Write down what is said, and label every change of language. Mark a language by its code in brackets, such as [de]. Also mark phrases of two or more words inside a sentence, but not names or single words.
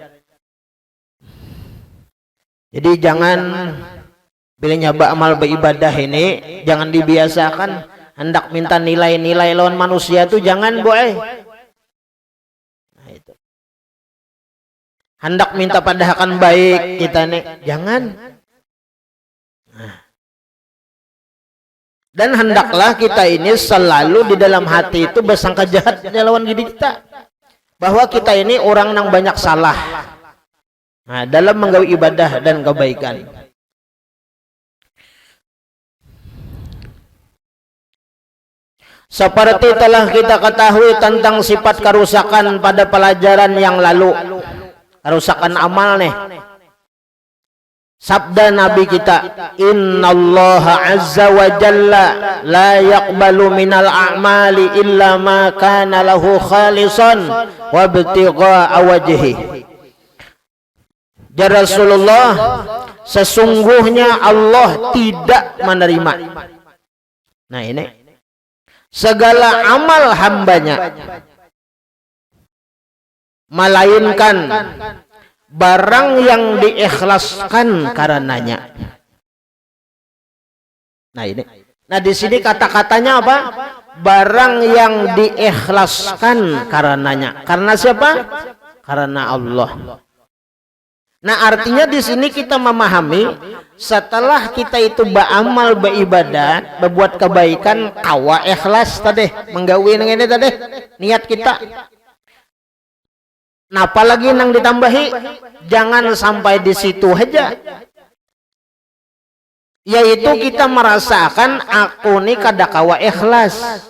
[bjn] Jadi jangan bila nyaba amal beribadah ini jangan dibiasakan hendak minta nilai-nilai lawan manusia itu jangan boy. Hendak minta padahakan baik kita nih, jangan. Nah. Dan hendaklah kita ini selalu di dalam hati itu bersangka jahat lawan diri kita, bahwa kita ini orang yang banyak salah. Nah, dalam menggawe ibadah dan kebaikan. Seperti telah kita ketahui tentang sifat kerusakan pada pelajaran yang lalu. Kerusakan amal nih. Sabda Nabi kita, [ar] إن الله عز وجل لا يقبل من الأعمال إلا ما كان له خالصا وابتغاء وجهه. [bjn] Ya Rasulullah, sesungguhnya Allah tidak menerima. Nah ini segala amal hambanya, melainkan barang yang diikhlaskan karenanya. Nah ini, nah di sini kata-katanya apa? Barang yang diikhlaskan karenanya. Karena siapa? Karena Allah. Nah artinya di sini kita memahami setelah kita itu beramal beribadat, berbuat kebaikan, kawa ikhlas tadi, menggawi ini tadi niat kita. Nah apalagi nang ditambahi, jangan sampai di situ aja, yaitu kita merasakan aku nih kada kawa ikhlas.